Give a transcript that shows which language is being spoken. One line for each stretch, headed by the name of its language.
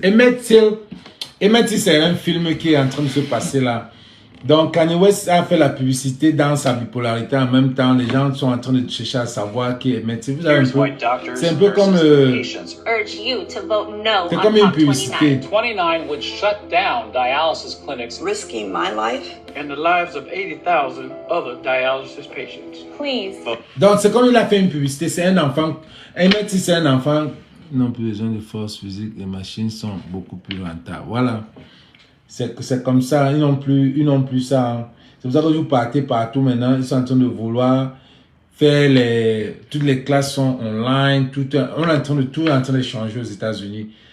French: Emmett Till, c'est un film qui est en train de se passer là. Donc, Kanye West a fait la publicité dans sa bipolarité. En même temps, les gens sont en train de chercher à savoir qui est Emmett Till. C'est un peu comme... c'est comme une publicité.
English: 29 would shut down dialysis clinics, Risking my life? and the lives of 80,000 other dialysis patients. Please.
French: Donc, c'est comme il a fait une publicité. C'est un enfant. Emmett Till, c'est un enfant. Ils n'ont plus besoin de force physique. Les machines sont beaucoup plus rentables. Voilà. C'est comme ça, ils n'ont plus ça. C'est pour ça que vous partez partout maintenant. Ils sont en train de vouloir faire toutes les classes sont online. On est en train de changer aux États-Unis.